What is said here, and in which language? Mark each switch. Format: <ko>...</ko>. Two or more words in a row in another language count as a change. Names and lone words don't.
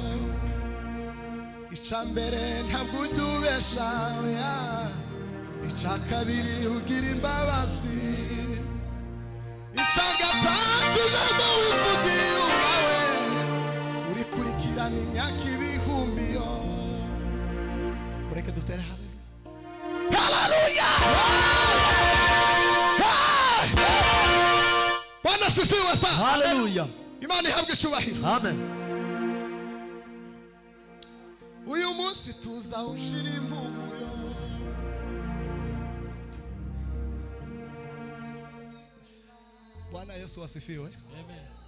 <rw>Icya mbere ntabwo ujya ubesha, icya kabiri ugira imbabazi, icya gatatu ijambo wivugiye ubwawe, urikurikirana imyaka ibihumbi yo. Mureke dutere haleluya.</rw> <sw>Bwana asifiwe sana. Haleluya.</sw> <rw>Imana ihabwe icyubahiro. Amen. Uyu munsi tuza ushira impumuyo,</rw> <sw>Bwana Yesu asifiwe.</sw> <rw>Amen.</rw>